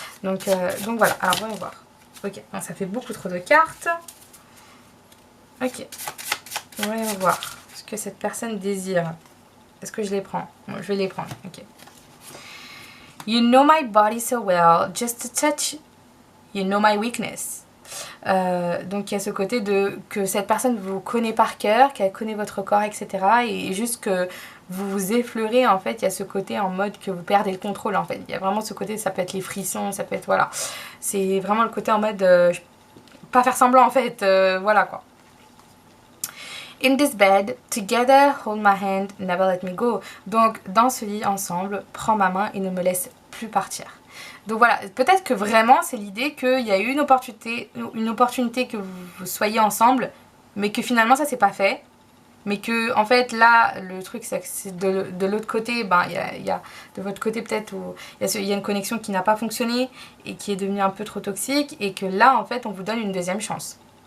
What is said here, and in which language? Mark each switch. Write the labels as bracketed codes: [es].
[fr] Donc voilà, alors voyons voir. Ok, bon, ça fait beaucoup trop de cartes. Ok, voyons voir ce que cette personne désire. Est-ce que je les prends? Bon, je vais les prendre, ok. [en] You know my body so well, just a touch, you know my weakness. [fr] Donc il y a ce côté de que cette personne vous connaît par cœur, qu'elle connaît votre corps, etc. Et juste que vous vous effleurez en fait, il y a ce côté en mode que vous perdez le contrôle en fait. Il y a vraiment ce côté, ça peut être les frissons, ça peut être voilà. C'est vraiment le côté en mode pas faire semblant en fait, voilà quoi. [en] In this bed, together, hold my hand, never let me go. [fr] Donc dans ce lit ensemble, prends ma main et ne me laisse plus partir. Donc voilà, peut-être que vraiment c'est l'idée qu'il y a eu une opportunité que vous soyez ensemble, mais que finalement ça s'est pas fait. Mais que en fait là le truc c'est que de l'autre côté, ben il y a de votre côté peut-être où il y a une connexion qui n'a pas fonctionné et qui est devenue un peu trop toxique, et que là en fait on vous donne une deuxième chance.